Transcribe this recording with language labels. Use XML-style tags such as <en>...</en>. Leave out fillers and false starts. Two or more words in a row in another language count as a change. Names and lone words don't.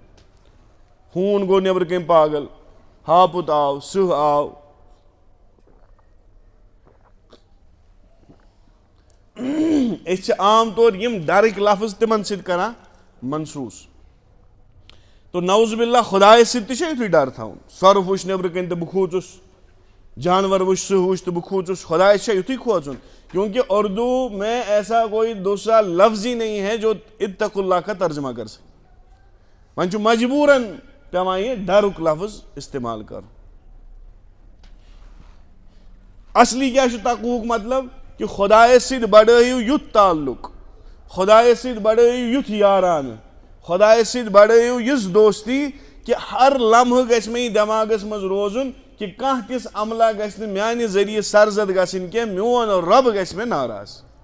<ks>ہوٗن گوٚو نٮ۪برٕ کنۍ پاگل ہاپُت آو سٕہہ آو أسۍ چھِ عام طور یِم ڈرٕکۍ لفظ تِمن سۭتۍ کران منسوٗس تو</ks> <ar>نعوذ باللہ</ar> <ks>خۄدایس سۭتۍ تہِ چھُ یِتھُے ڈر تھاوُن سۄرُپھ وٕچھ نٮ۪برٕ کنۍ تہٕ بہٕ کھوٗژُس جانور وٕچھ سٕہہ وٕچھ تہٕ بہٕ کھوٗژُس خۄدایس چھا یِتھُے کھوژُن</ks> <ur>کیونکہ اردو میں ایسا کوئی دوسرا لفظ ہی نہیں ہے جو اتقوا اللہ کا ترجمہ کر سکے</ur> <ks>وۄنۍ چھُ مجبوٗرن پیٚوان یہِ ڈرُک لفظ استعمال کرُن اصلی کیٛاہ چھُ تقوہُک مطلب کہ خۄدایس سۭتۍ بڑٲیِو یُتھ تعلق خۄدایس سۭتۍ بڑٲیِو یُتھ یارانہٕ خۄدایس سۭتۍ بڑٲیِو یِژھ دوستی کہ ہر لمحہٕ گژھِ مےٚ یہِ دٮ۪ماغس منٛز روزُن کہ کانٛہہ تِژھ عملہ گژھِ نہٕ میانہِ ذٔریعہٕ سرزد گژھٕنۍ کینٛہہ میون رۄب گژھِ مےٚ ناراض</ks>